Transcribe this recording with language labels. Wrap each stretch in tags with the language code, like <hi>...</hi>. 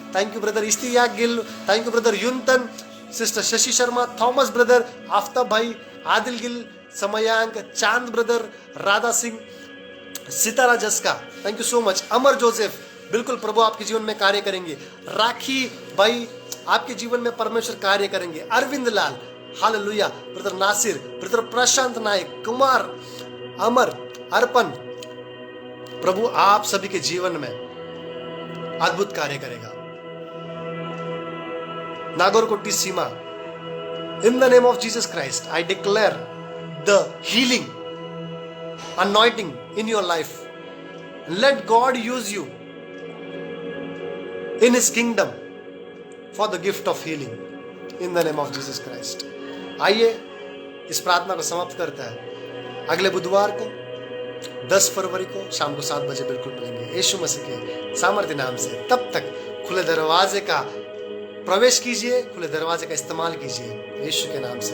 <en>Thank you brother Ishtiaq Gill, thank you brother Yuntan, sister Shashi Sharma, Thomas brother, Aftab bhai, Adil Gill, Samayank, Chand brother, Radha Singh, Sitara Jaska, thank you so much.</en> <hi>Amar Joseph, बिल्कुल प्रभु आपके जीवन में कार्य करेंगे। राखी भाई आपके जीवन में परमेश्वर कार्य करेंगे। अरविंद लाल, हालेलुया। ब्रदर नासिर, ब्रदर प्रशांत नायक, कुमार, अमर, अर्पण, प्रभु आप सभी के जीवन में अद्भुत कार्य करेगा।</hi> <en>Nagarkoti Seema, in the name of Jesus Christ, I declare the healing anointing in your life. Let God use you in His kingdom for the gift of healing in the name of Jesus Christ.</en> <hi>आइए इस प्रार्थना को समाप्त करते हैं। अगले बुधवार को 10 फरवरी को शाम को 7 बजे बिल्कुल मिलेंगे यीशु मसीह के सामर्थ्य नाम से। तब तक खुले दरवाजे का प्रवेश कीजिए, खुले दरवाजे का इस्तेमाल कीजिए यीशु के नाम से।</hi>